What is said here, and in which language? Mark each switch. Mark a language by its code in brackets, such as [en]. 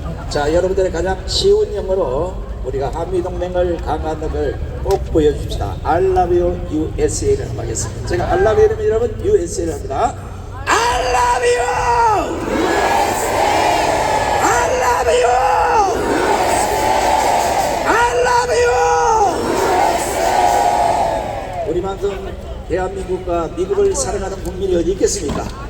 [ko] 자, 여러분들의 가장 쉬운 영어로 우리가 한미동맹을 강화하는 걸 꼭 보여줍시다. [en] I love you USA를 [ko] 한번 하겠습니다. 제가 [en] I love you 여러분 USA를 [ko] 합니다. [en] I love you USA! I love you USA! I love you USA! [ko] 우리만큼 대한민국과 미국을 사랑하는 국민이 어디 있겠습니까?